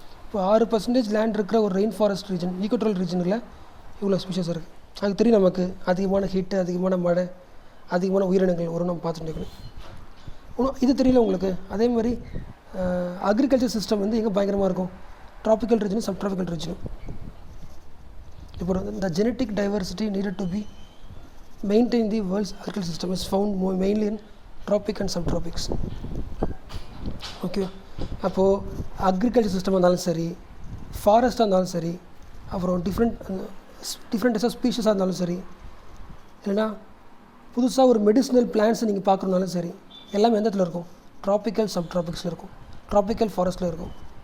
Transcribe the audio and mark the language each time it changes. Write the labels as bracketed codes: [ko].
[ta] இப்போ 6% லேண்ட் இருக்கிற ஒரு ரெயின் ஃபாரஸ்ட் ரீஜன், ஈக்குவட்டரல் ரீஜனில் இவ்வளோ ஸ்பீஷஸ் இருக்குது. அது தெரியும் நமக்கு, அதிகமான ஹீட்டு, அதிகமான மழை, அதிகமான உயிரினங்கள் வரும், நம்ம பார்த்துட்டு இருக்கணும். இது தெரியல உங்களுக்கு. அதே மாதிரி அக்ரிகல்ச்சர் சிஸ்டம் வந்து எங்கே பயங்கரமாக இருக்கும், ட்ராபிக்கல் ரீஜனும் சப்ட்ராபிக்கல் ரீஜனும். [en] இப்போ the genetic diversity needed to be maintain the world's agricultural system is found mainly in tropic and subtropics. [ta] Okay, அப்போது அக்ரிகல்ச்சர் சிஸ்டமாக இருந்தாலும் சரி, ஃபாரஸ்ட்டாக இருந்தாலும் சரி, அப்புறம் டிஃப்ரெண்ட் டைப்ஸ் ஆஃப் ஸ்பீஷஸாக இருந்தாலும் சரி, இல்லைனா புதுசாக ஒரு மெடிசினல் பிளான்ஸை நீங்கள் பார்க்குறனாலும் சரி, எல்லாமே எந்த இடத்துல இருக்கும், ட்ராபிக்கல் சப்ட்ராபிக்ஸில் இருக்கும், ட்ராபிக்கல் ஃபாரஸ்ட்டில் இருக்கும்.